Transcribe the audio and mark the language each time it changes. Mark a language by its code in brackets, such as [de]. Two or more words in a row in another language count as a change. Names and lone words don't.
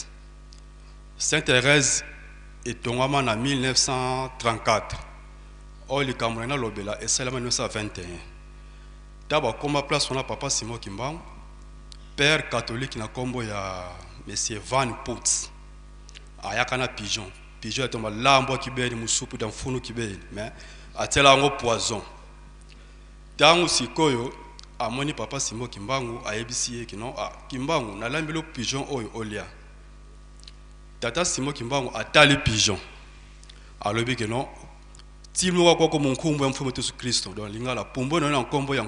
[ln] Sainte Thérèse etongwama na 1934 oyo likambo na lobela esalema 1921 ta bakoma place wana papa Simon Kimbangu [fr] père catholique [ln] na kombo ya monsieur Van Putz ayaka na pigeon etomba lambo kibeni [kg] musupu da mfunu kibeni [ln] mais atela yango poison tango sikoyo amoni papa Simon Kimbangu ayebisi ye kino Kimbangu nalambelo pigeon oyo olia tata Simon Kimbangu atali pigeon alobi [kg] kino timo wako ko munkumbu ya mfumu Yesu Kristo [ln] don lingala pombo na nkombo ya